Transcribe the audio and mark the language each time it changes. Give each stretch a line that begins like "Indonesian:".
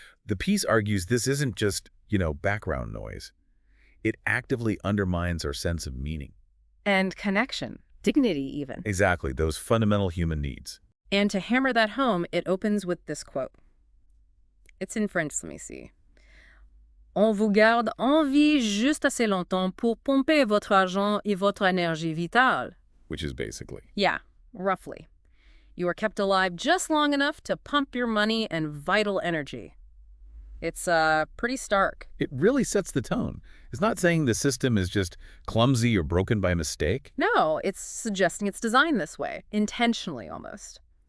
English: The piece argues this isn't just, background noise. It actively undermines our sense of meaning. And connection, dignity even. Exactly, those fundamental human needs. And to hammer that home, it opens with this quote. It's in French, let me see.
French: On vous garde en vie juste assez longtemps pour pomper votre argent et votre énergie vitale.
English: Which is basically. Yeah, roughly. You are kept alive just long enough to pump your money and vital energy. It's pretty stark. It really sets the tone. It's not saying the system is just clumsy or broken by mistake. No, it's suggesting it's designed this way, intentionally almost.